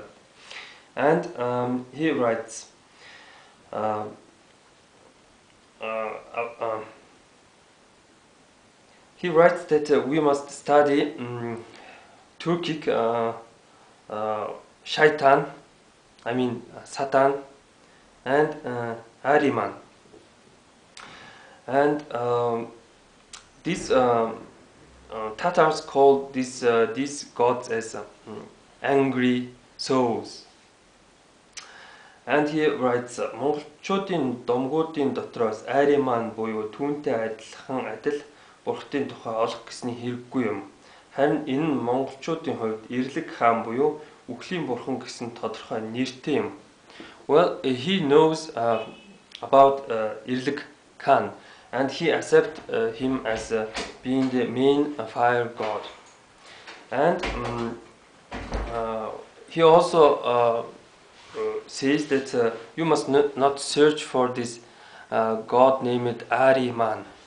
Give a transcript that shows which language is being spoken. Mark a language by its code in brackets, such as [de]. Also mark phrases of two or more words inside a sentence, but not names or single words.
[en] And he writes that we must study Turkic Shaitan, Satan, and Ahriman. And these Tatars call these gods as angry souls. And he writes, [mn] Монголчуудын домгуудын дотроос Ahriman буюу түүнтэй адилхан адил бурхтын тухай олох гэсний хэрэггүй юм. Харин энэ нь монголчуудын хувьд Ирлэг хаан буюу үхлийн бурхан гэсэн тодорхой нэртэй юм. [en] Well, he knows about Irlik Khan, and he accepts him as being the main fire god. And he also says that you must not search for this god named Ariman.